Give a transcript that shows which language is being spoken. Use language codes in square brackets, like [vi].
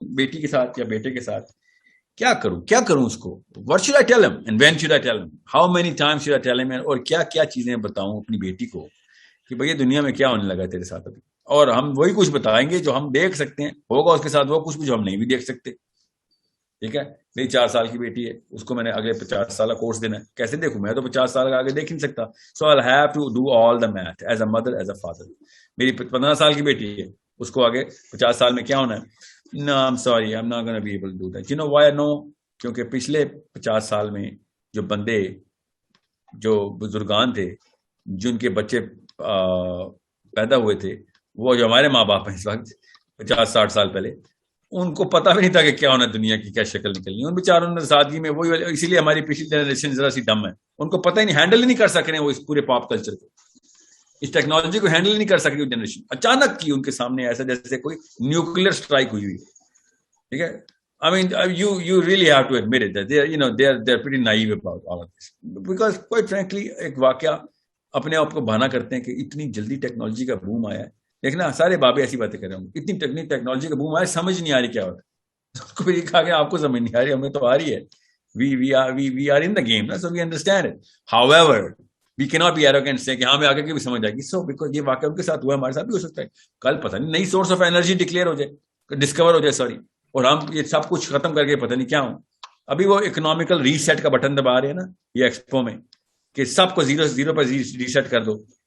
[ur] بیٹی کے ساتھ یا بیٹے کے ساتھ کیا کروں اس کو, [en] what should I tell him [ur] and when should I tell him, how many times should I tell him, اور کیا چیزیں بتاؤں اپنی بیٹی کو کہ بھئی دنیا میں کیا ہونے لگا تیرے ساتھ ابھی, اور ہم وہی کچھ بتائیں گے جو ہم دیکھ سکتے ہیں, ہوگا اس کے ساتھ وہ کچھ بھی جو ہم نہیں بھی دیکھ سکتے. ٹھیک ہے, میری 4 سال کی بیٹی ہے, اس کو میں نے اگلے 50 سال کا کورس دینا ہے, کیسے دیکھوں, میں تو 50 سال کا آگے دیکھ نہیں سکتا. [en] So I'll have to do all the math as a mother, as a father. [ur] میری 15 سال کی بیٹی ہے, اس کو آگے 50 سال میں کیا ہونا ہے. [en] No, I'm sorry, I'm not going to be able to do that. You know why I know? [ur] کیونکہ پچھلے 50 سال میں جو بندے, جو بزرگان تھے, جن کے بچے پیدا ہوئے تھے, وہ جو ہمارے ماں باپ ہیں اس وقت 50-60 سال پہلے, ان کو پتا بھی نہیں تھا کہ کیا ہونا دنیا کی, کیا شکل نکلنی. ان بیچاروں نے سادگی میں وہی, اسی لیے ہماری پچھلی جنریشن ذرا سی ڈم ہے, ان کو پتہ ہی نہیں, ہینڈل ہی نہیں کر سک رہے وہ اس پورے پاپ کلچر کو, اس ٹیکنالوجی کو ہینڈل نہیں کر سک رہی جنریشن. اچانک کی ان کے سامنے ایسا جیسے کوئی نیوکلیر اسٹرائک ہوئی. ٹھیک ہے, [en] I mean, you really have to admit it that they're pretty naive about all of this, because quite frankly [ur] ایک واقعہ اپنے آپ کو بہانا کرتے ہیں کہ اتنی جلدی ٹیکنالوجی کا بوم آیا ہے. دیکھنا سارے بابے ایسی باتیں کر رہے ہوں گے, اتنی ٹیکنالوجی کا بوم آیا, سمجھ نہیں آ رہی کیا ہوتا ہے. اس کو پھر کہا کہ آپ کو سمجھ نہیں آ رہی, ہمیں تو آ رہی ہے. [en] we are in the game, so we understand it. However, we cannot be arrogant [ur] سے کہ ہمیں آگے کی بھی سمجھ آئے گی. سو بیکاز یہ واقعہ ان کے ساتھ ہوا, ہمارے ساتھ بھی ہو سکتا ہے. کل پتہ نہیں نئی سورس آف انرجی ڈکلیئر ہو جائے, ڈسکور ہو جائے, سوری, اور ہم یہ سب کچھ ختم کر کے پتہ نہیں کیا ہوں. ابھی وہ اکنامیکل ریسیٹ کا بٹن دبا رہے ہیں نا یہ ایکسپو میں, کہ سب کو زیرو پر ریسیٹ کر دو.